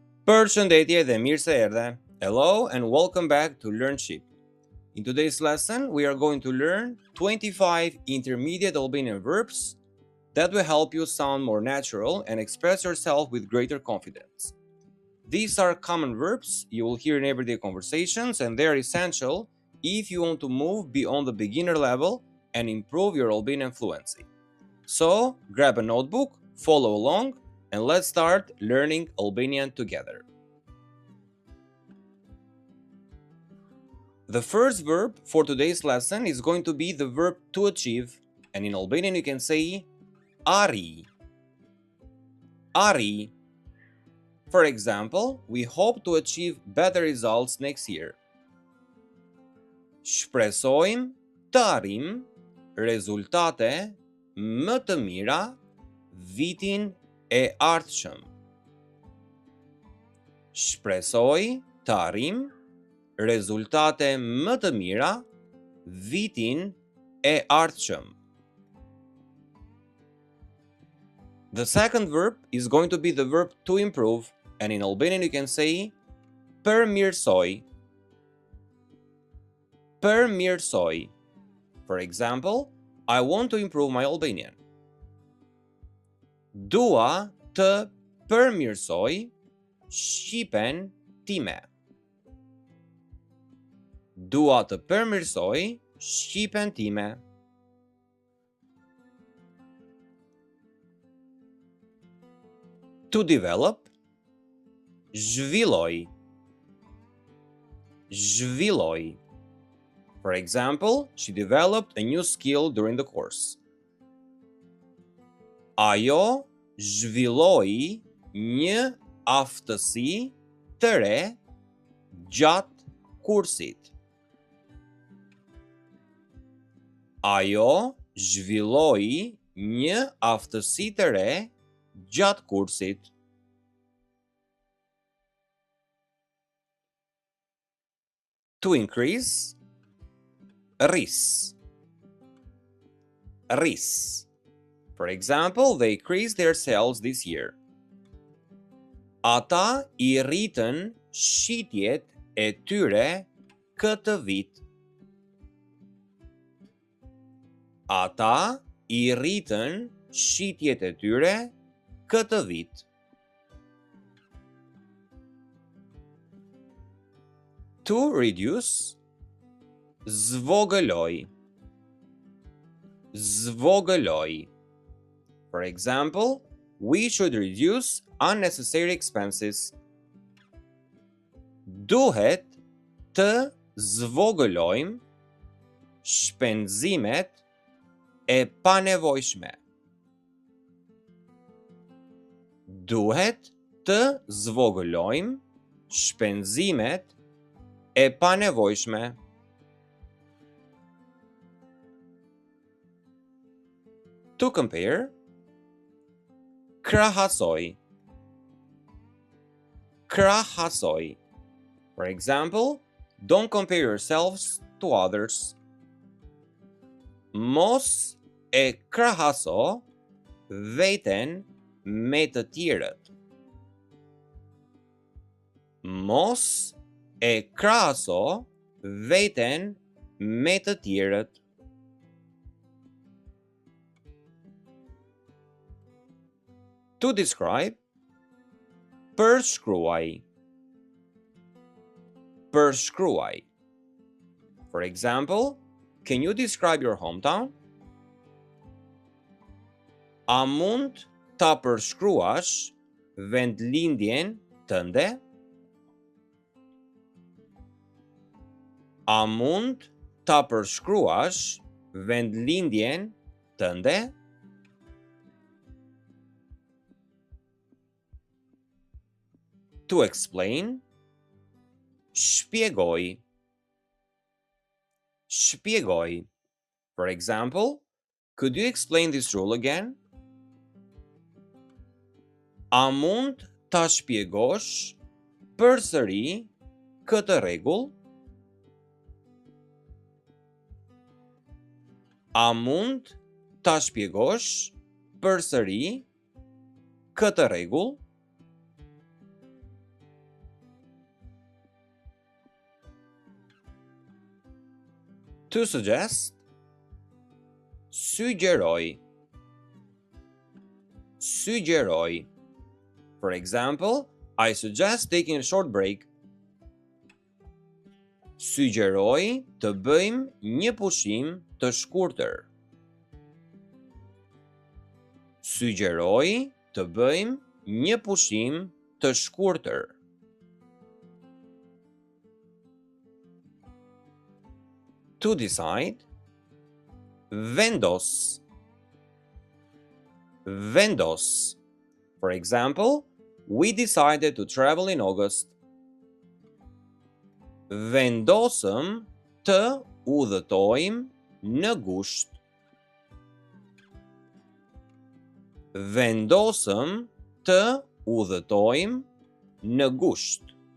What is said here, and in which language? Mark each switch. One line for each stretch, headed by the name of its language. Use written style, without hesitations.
Albanian: Përshëndetje dhe mirë se erdhe.
English: Hello and welcome back to LearnShip. In today's lesson, we are going to learn 25 intermediate Albanian verbs that will help you sound more natural and express yourself with greater confidence. These are common verbs you will hear in everyday conversations, and they are essential if you want to move beyond the beginner level and improve your Albanian fluency. So, grab a notebook, follow along, and let's start learning Albanian together. The first verb for today's lesson is going to be the verb to achieve, and in Albanian you can say
Albanian: ari. Ari.
English: For example, we hope to achieve better results next year.
Albanian: Shpresojmë të arrijmë rezultate më të mira vitin e ardhshëm. Shpresoj të arrijmë rezultate më të mira vitin e ardhshëm.
English: The second verb is going to be the verb to improve, and in Albanian you can say
Albanian: përmirësoj. Përmirësoj.
English: For example, I want to improve my Albanian.
Albanian: Dua të përmirësoj shqipen time. Dua të përmirësoj shqipen time.
English: To develop,
Albanian: zhvilloj. Zhvilloj.
English: For example, she developed a new skill during the course.
Albanian: Ajo zhvilloi një aftësi të re gjatë kursit. Ajo zhvilloi një aftësi të re gjatë kursit.
English: To increase,
Albanian: rris. Rris.
English: For example, they increased their sales this year.
Albanian: Ata I rritën shitjet e tyre këtë vit. Ata I rritën shitjet e tyre këtë vit.
English: To reduce,
Albanian: zvogëloj. Zvogëloj.
English: For example, we should reduce unnecessary expenses.
Albanian: Duhet të zvogëlojmë shpenzimet e panevojshme. Duhet të zvogëlojmë shpenzimet e panevojshme.
English: To compare,
Albanian: krahasoj. Krahasoj.
English: For example, don't compare yourselves to others.
Albanian: Mos e krahaso veten me të tjerët. Mos e krahaso veten me të tjerët.
English: To describe,
Albanian: përshkruaj. Përshkruaj.
English: For example, can you describe your hometown?
Albanian: A mund ta përshkruash vendlindjen tënde? A mund ta përshkruash vendlindjen tënde?
English: To explain,
Albanian: shpjegoj. Shpjegoj.
English: For example, could you explain this rule again?
Albanian: A mund ta shpjegosh përsëri këtë rregull? A mund ta shpjegosh përsëri këtë rregull?
English: To suggest,
Albanian: suggeroj, suggeroj.
English: For example, I suggest taking a short break.
Albanian: Suggeroj të bëjmë një pushim të shkurtër. Suggeroj të bëjmë një pushim të shkurtër.
English: To decide,
Albanian: vendos, vendos.
English: For example, we decided to travel in August.
Albanian: Vendosëm të udhëtojmë në gusht. Vendosëm të udhëtojmë në gusht.